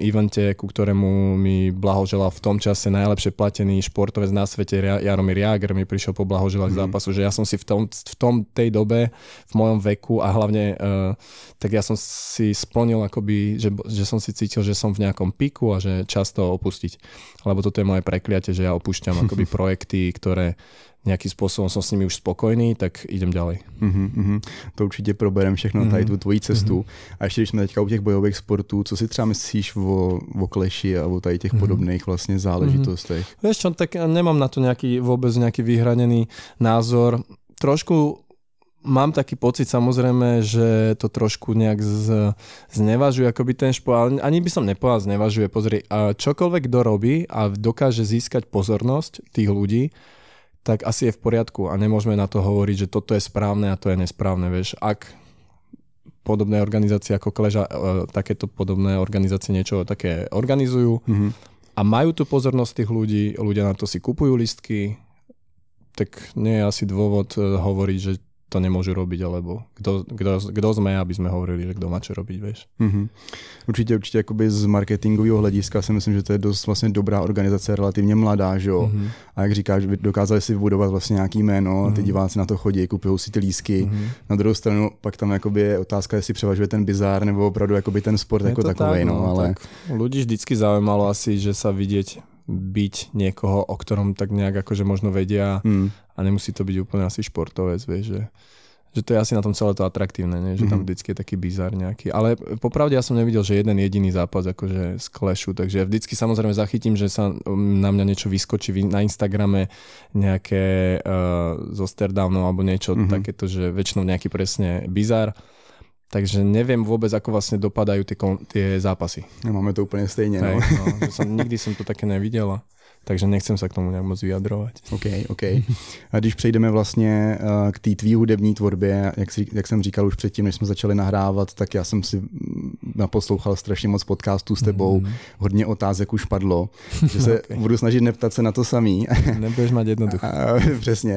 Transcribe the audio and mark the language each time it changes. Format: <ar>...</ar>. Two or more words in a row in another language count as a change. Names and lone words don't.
<sk>evente, ku ktorému mi blahoželal v tom čase najlepšie platený športovec na svete Jaromír Jágr, mi prišiel poblahoželať zápasu, že ja som si v tej dobe, v mojom veku a hlavne tak ja som si splnil akoby, že som si cítil, že som v nejakom piku a že čas to opustiť, lebo toto je moje prekliatie, že ja opúšťam akoby projekty, ktoré nejakým spôsobom som s nimi už spokojný, tak idem ďalej.</sk> <cs>To určitě proberem všechno, tady tu tvoji cestu. A ještě když jsme teďka u těch bojových sportů, co si třeba myslíš o kleši a o tady těch podobných vlastně záležitostech?</cs> <sk>Vieš čo, tak nemám na to vôbec nejaký vyhranený názor. Trošku mám taký pocit samozrejme, že to trošku nejak znevažuje akoby ten šport, ale ani by som nepovedal znevažuje. Pozri, čokoľvek kto robí a dokáže získať pozornosť tých ľudí, tak asi je v poriadku a nemôžeme na to hovoriť, že toto je správne a to je nesprávne. Vieš, ak podobné organizácie ako Kleža, takéto podobné organizácie niečo také organizujú a majú tu pozornosť tých ľudí, ľudia na to si kupujú lístky, tak nie je asi dôvod hovoriť, že to nemôžu robiť, alebo kdo sme, aby sme hovorili, že kdo má čo robiť, vieš.</sk> <cs>Určitě jakoby z marketingového hlediska si myslím, že to je dost vlastně dobrá organizace, relativně mladá, že jo. A jak říkáš, dokázali si vybudovat vlastně nějaký jméno, ty diváci na to chodí, kupují si ty lístky. Na druhou stranu pak tam jakoby je otázka, jestli převažuje ten bizár nebo opravdu jakoby ten sport jako takovej, no, ale</cs> <sk>tak ľudí vždycky zaujímalo asi, že sa vidieť byť niekoho, o ktorom tak nejak akože možno vedia a nemusí to byť úplne asi športovec, vieš, že to je asi na tom celé to atraktívne, nie? Že tam vždycky je taký bizár nejaký. Ale popravde ja som nevidel, že jeden jediný zápas akože z Clashu, takže ja vždycky samozrejme zachytím, že sa na mňa niečo vyskočí na Instagrame nejaké zo Stardownu alebo niečo takéto, že väčšinou nejaký presne bizár. Takže neviem vôbec, ako vlastne dopadajú tie zápasy. Máme to úplne stejne. No. Nikdy som to také nevidela. Takže nechcem sa k tomu nejak moc vyjadrovať. OK.</sk> <cs>A když přejdeme vlastně k té tvý hudební tvorbě, jak jsem říkal už předtím, než jsme začali nahrávat, tak já jsem si naposlouchal strašně moc podcastů s tebou, hodně otázek už padlo, že se budu snažit neptat se na to samý.</cs> <sk>Nebudeš mať jednoducho.</sk> <cs>Přesně.</cs>